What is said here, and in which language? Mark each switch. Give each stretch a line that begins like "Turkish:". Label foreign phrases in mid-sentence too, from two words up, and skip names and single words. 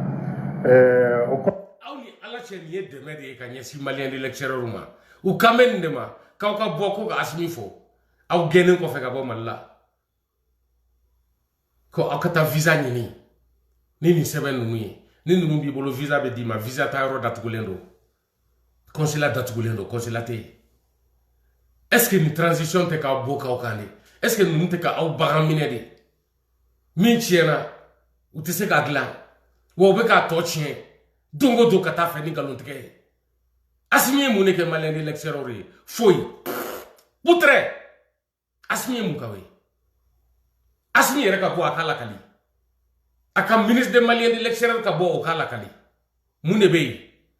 Bambara: aw ni Ala cɛ nin ye dɛmɛ de ye ka ɲɛsin maliyɛn
French: de l'extérieur
Bambara: ma u kan bɛ nin de ma k'aw ka bɔ ko ka Assimi fɔ aw gɛnnen kɔfɛ ka bɔ Mali la ko aw ka taa visa ɲini ni nin sɛbɛn ninnu ye ni ninnu b'i bolo visa bɛ d'i ma visa ta yɔrɔ datugulen don consulat datugulen don consulat tɛ yen
French: est ce que
Bambara: nin transition tɛ k'aw bɔ k'aw kan de
French: est ce que
Bambara: ninnu tɛ k'aw bagan minɛ de min tiɲɛna u tɛ se k'a dilan wa u bɛ k'a tɔ tiɲɛ don o don ka taa fɛ ni nkalontigɛ ye Assimi ye mun de kɛ maliyɛn
French: de l'extérieur
Bambara: ye foyi putrɛ Assimi ye mun k'aw ye Assimi yɛrɛ ka bɔ a k'a lakali a ka
French: ministre des Maliens de l'extérieur
Bambara: ka bɔ o k'a lakali mun de bɛ yen